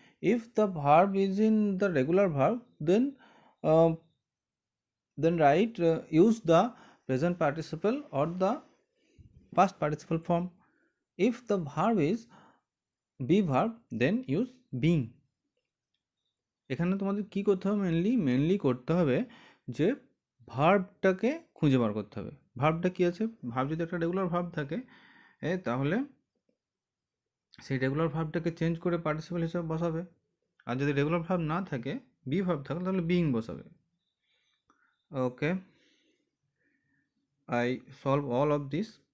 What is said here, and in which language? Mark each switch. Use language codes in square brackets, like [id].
[en] If the verb is in the regular verb, then write use the present participle or the past participle form. If the verb is be verb, then use being. [bn] এখানে তোমাদের কি করতে হবে, mainly করতে হবে যে ভার্বটাকে খুঁজে বার করতে হবে। ভার্বটা কি আছে, ভার্ব যদি একটা রেগুলার ভার্ব থাকে তাহলে সেই রেগুলার ভার্বটাকে চেঞ্জ করে পার্টিসিপল হিসেবে বসাবে। আর যদি রেগুলার ভার্ব না থাকে, বি ভার্ব থাকে, তাহলে বিং বসাবে। [en] Okay, I solve all of this.